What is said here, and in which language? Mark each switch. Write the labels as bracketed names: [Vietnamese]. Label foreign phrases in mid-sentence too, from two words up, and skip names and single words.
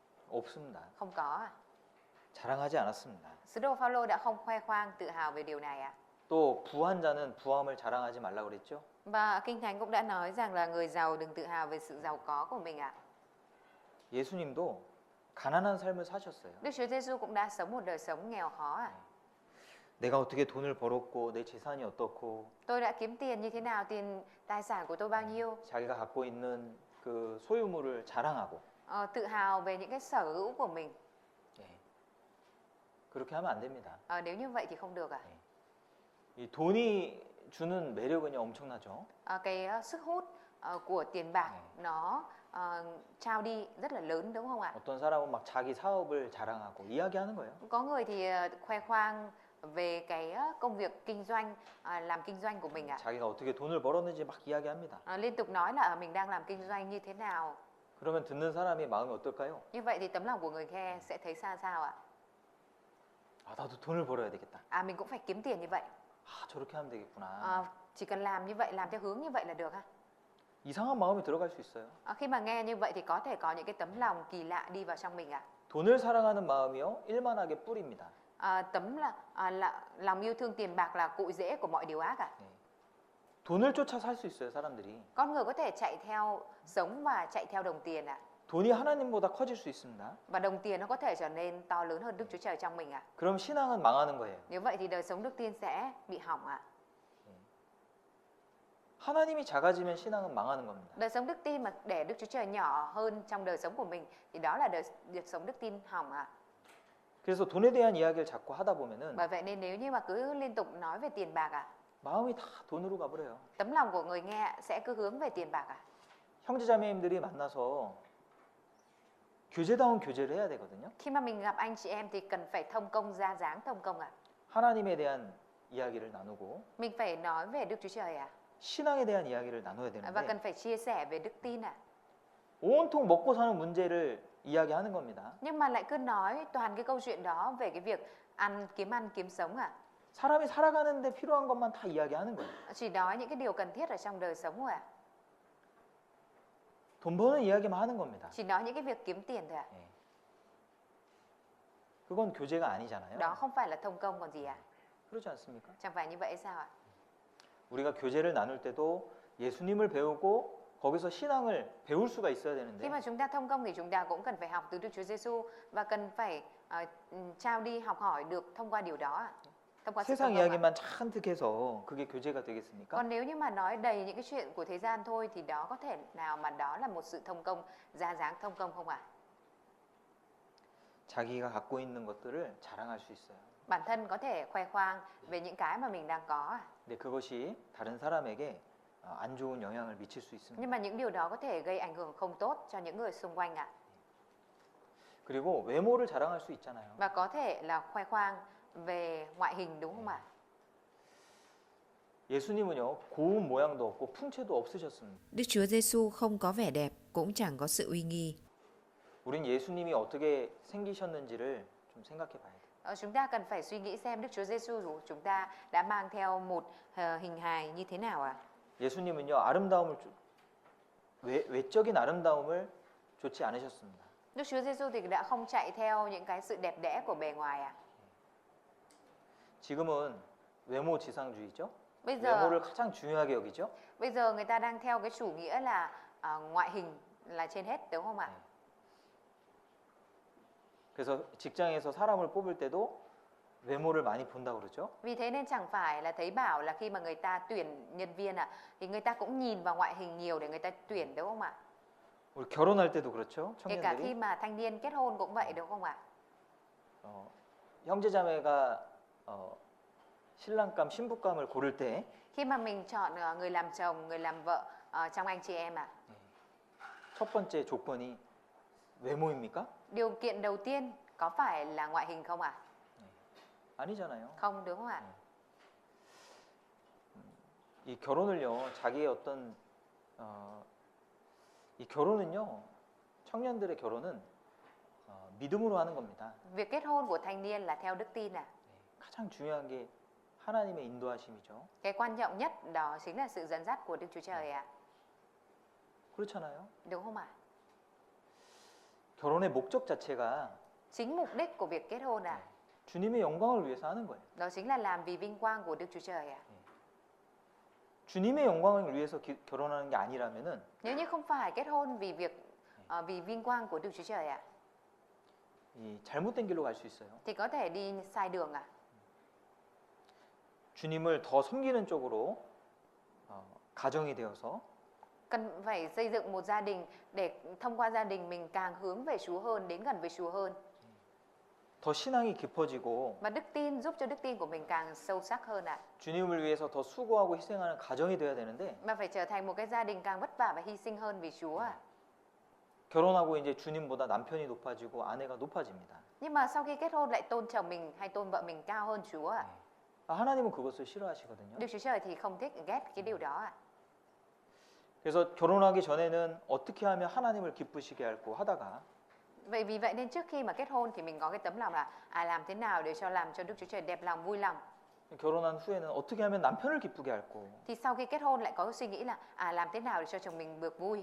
[Korean] 없습니다. [Vietnamese] Không có à? [Korean] 자랑하지 않았습니다. [Vietnamese] Sứ đồ Phaolô đã không khoe khoang tự hào về điều này à? [Korean] 또 부한 자는 부함을 자랑하지 말라 그랬죠. [Vietnamese] Và Kinh Thánh cũng đã nói rằng là người giàu đừng tự hào về sự giàu có của mình ạ. [Korean] 예수님도 가난한 삶을 사셨어요. [Vietnamese] Đức Chúa Giêsu cũng đã sống một đời sống nghèo khó à? [Korean] 내가 어떻게 돈을 벌었고 내 재산이 어떻고 [Vietnamese] Tôi đã kiếm tiền như thế nào, tài sản của tôi bao nhiêu? [Korean] 자기가 갖고 있는 그 소유물을 자랑하고 [Vietnamese] Tự hào về những cái sở hữu của mình. [Korean] 예. 그렇게 하면 안 됩니다. [Vietnamese] Nếu như vậy thì không được à? [Korean] 이 돈이 주는 매력은요 엄청나죠. [Vietnamese] Cái sức hút của tiền bạc nó trao đi rất là lớn đúng không ạ? [Korean] 어떤 사람은 막 자기 사업을 자랑하고 이야기하는 거예요. [Vietnamese] Có người thì khoe khoang về cái công việc kinh doanh, làm kinh doanh của mình ạ. [Korean] 자기가 어떻게 돈을 벌었는지 막 이야기합니다. [Vietnamese] Liên tục nói là mình đang làm kinh doanh như thế nào. [Korean] 그러면 듣는 사람의 마음이 어떨까요? [Vietnamese] Như vậy thì tấm lòng của người nghe sẽ thấy sao ạ? [Korean] 아, 나도 돈을 벌어야 되겠다. [Vietnamese] Mình cũng phải kiếm tiền như vậy. [Korean] 아, 저렇게 하면 되겠구나. [Vietnamese] Chỉ cần làm như vậy, làm theo hướng như vậy là được ha. [Korean] 이상한 마음이 들어갈 수 있어요. [Vietnamese] Khi mà nghe như vậy thì có thể có những cái tấm lòng kỳ lạ đi vào trong mình ạ. [Korean] 돈을 사랑하는 마음이요 일만하게 뿌리입니다. [Vietnamese] Lòng yêu thương tiền bạc là cội rễ của mọi điều ác ạ. [Korean] 돈을 쫓아 살 수 있어요, 사람들이. [Vietnamese] Con người có thể chạy theo sống và chạy theo đồng tiền ạ. [Korean] 돈이 하나님보다 커질 수 있습니다. [Vietnamese] Và đồng tiền nó có thể trở nên to lớn hơn Đức Chúa Trời trong mình ạ. [Korean] 그럼 신앙은 망하는 거예요. [Vietnamese] Nếu vậy thì đời sống đức tin sẽ bị hỏng ạ. [Korean] 하나님이 작아지면 신앙은 망하는 겁니다. [Vietnamese] Đời sống đức tin mà để Đức Chúa Trời nhỏ hơn trong đời sống của mình thì đó là đời sống đức tin hỏng ạ. [Korean] 그래서 돈에 대한 이야기를 자꾸 하다 보면은 [Vietnamese] Bởi vậy nên nếu như mà cứ liên tục nói về tiền bạc ạ, [Korean] 마음이 다 돈으로 가버려요. [Vietnamese] tấm lòng của người nghe sẽ cứ hướng về tiền bạc ạ. [Korean] 형제자매님들이 만나서 교제다운 교제를 해야 되거든요. [Vietnamese] Khi mà mình gặp anh chị em thì cần phải thông công ra dáng thông công ạ. [Korean] 하나님에 대한 이야기를 나누고 [Vietnamese] Mình phải nói về Đức Chúa Trời ạ. [Korean] 신앙에 대한 이야기를 나눠야 [Vietnamese] Và [Korean] 되는데 [Vietnamese] cần phải chia sẻ về đức tin ạ. [Korean] 온통 먹고 사는 문제를 이야기하는 겁니다. [Vietnamese] Nhưng mà lại cứ nói toàn cái câu chuyện đó về cái việc ăn, kiếm sống ạ. [Korean] 사람이 살아가는데 필요한 것만 다 이야기하는 거예요. [Vietnamese] Chỉ nói những cái điều cần thiết ở trong đời sống thôi ạ. [Korean] 돈 버는 이야기만 하는 겁니다. [Vietnamese] Chỉ nói những cái việc kiếm tiền thôi ạ. [Korean] 예. 그건 교제가 아니잖아요. [Vietnamese] Đó không phải là thông công còn gì ạ. [Korean] 그렇지 않습니까? [Vietnamese] Chẳng phải như vậy sao ạ? [Korean] 우리가 교제를 나눌 때도 예수님을 배우고 거기서 신앙을 배울 수가 있어야 [Vietnamese] Khi [Korean] 되는데 [Vietnamese] mà chúng ta thông công thì chúng ta cũng cần phải học từ Đức Chúa Giêsu và cần phải trao đi học hỏi được thông qua điều đó ạ. Thông qua sự [Korean] 세상 [Vietnamese] thông công ạ. [Korean] 이야기만 잔뜩 해서 그게 교제가 되겠습니까? [Vietnamese] Còn nếu như mà nói đầy những cái chuyện của thế gian thôi thì đó có thể nào mà đó là một sự thông công, ra dáng thông công không ạ? [Korean] 자기가 갖고 있는 것들을 자랑할 수 있어요. [Vietnamese] Bản thân có thể khoe khoang về những cái mà mình đang có ạ. [Korean] 근데 그것이 다른 사람에게 안 좋은 영향을 미칠 수 있습니다. [Vietnamese] Nhưng mà những điều đó có thể gây ảnh hưởng không tốt cho những người xung quanh ạ. [Korean] 그리고 외모를 자랑할 수 있잖아요. [Vietnamese] Và có thể là khoe khoang về ngoại hình đúng không ạ? [Korean] 예수님은요 고운 모양도 없고 풍채도 없으셨습니다. [Vietnamese] Đức Chúa Giêsu không có vẻ đẹp, cũng chẳng có sự uy nghi. [Korean] 우린 예수님이 어떻게 생기셨는지를 좀 생각해 봐야 돼요. [Vietnamese] Chúng ta cần phải suy nghĩ xem Đức Chúa Giêsu của chúng ta đã mang theo một hình hài như thế nào ạ? [Korean] 예수님은요 아름다움을 외적인 아름다움을 좇지 않으셨습니다. [Vietnamese] Đức Chúa Giêsu thì đã không chạy theo những cái sự đẹp đẽ của bề ngoài ạ. [Korean] 지금은 외모 지상주의죠. [Vietnamese] Bây [Korean] 외모를 가장 중요하게 여기죠. [Vietnamese] giờ người ta đang theo cái chủ nghĩa là ngoại hình là trên hết đúng không ạ? [Korean] 그래서 직장에서 사람을 뽑을 때도 외모를 많이 본다고 그러죠. [Vietnamese] Vì thế nên chẳng phải là thấy bảo là khi mà người ta tuyển nhân viên thì người ta cũng nhìn vào ngoại hình nhiều để người ta tuyển đúng không ạ? [Korean] 우리 결혼할 때도 그렇죠. [Vietnamese] Kể cả khi [Korean] 청년들이 [Vietnamese] mà thanh niên kết hôn cũng vậy đúng không ạ? [Korean] 형제자매가 신랑감, 신부감을 고를 때 [Vietnamese] Khi mà mình chọn người làm chồng, người làm vợ trong anh chị em ạ. [Korean] 첫 번째 조건이 외모입니까? [Vietnamese] Điều kiện đầu tiên có phải là ngoại hình không ạ? [Korean] 아니잖아요. [Vietnamese] Không đúng không ạ? [Korean] 이 결혼을요, 자기의 어떤 이 결혼은요, 청년들의 결혼은 믿음으로 하는 겁니다. [Vietnamese] Việc kết hôn của thanh niên là theo đức tin ạ. [Korean] 가장 중요한 게 하나님의 인도하심이죠. [Vietnamese] Cái quan trọng nhất đó chính là sự dẫn dắt của Đức Chúa Trời ạ. [Korean] 그렇잖아요. [Vietnamese] Đúng không ạ? [Korean] 결혼의 목적 자체가 [Vietnamese] Chính mục đích của việc kết hôn [Korean] 주님의 영광을 위해서 하는 거예요. [Vietnamese] đó chính là làm vì vinh quang của Đức Chúa Trời [Korean] 주님의 영광을 위해서 결혼하는 게 아니라면은 [Vietnamese] Nếu như không phải kết hôn vì vì vinh quang của Đức Chúa Trời [Korean] 이 잘못된 길로 갈 수 있어요. [Vietnamese] thì có thể đi sai đường [Korean] 주님을 더 섬기는 쪽으로 가정이 되어서 [Vietnamese] Cần phải xây dựng một gia đình để thông qua gia đình mình càng hướng về Chúa hơn, đến gần với Chúa hơn. [Korean] 더 신앙이 깊어지고 [Vietnamese] Và đức tin giúp cho đức tin của mình càng sâu sắc hơn [Korean] 주님을 위해서 더 수고하고 희생하는 가정이 돼야 되는데 [Vietnamese] Mà phải trở thành một cái gia đình càng vất vả và hy sinh hơn vì Chúa [Korean] 결혼하고 이제 주님보다 남편이 높아지고 아내가 높아집니다. [Vietnamese] Nhưng mà sau khi kết hôn lại tôn chồng mình hay tôn vợ mình cao hơn Chúa [Korean] 하나님은 그것을 싫어하시거든요. [Vietnamese] Đức Chúa Trời thì không thích ghét cái điều đó [Korean] 그래서 결혼하기 전에는 어떻게 하면 하나님을 기쁘시게 할고 하다가 [Vietnamese] Vì vậy nên trước khi mà kết hôn thì mình có cái tấm lòng là làm thế nào để làm cho Đức Chúa Trời đẹp lòng, vui lòng. [Korean] 결혼한 후에는 어떻게 하면 남편을 기쁘게 할고 [Vietnamese] Thì sau khi kết hôn lại có suy nghĩ là làm thế nào để cho chồng mình được vui,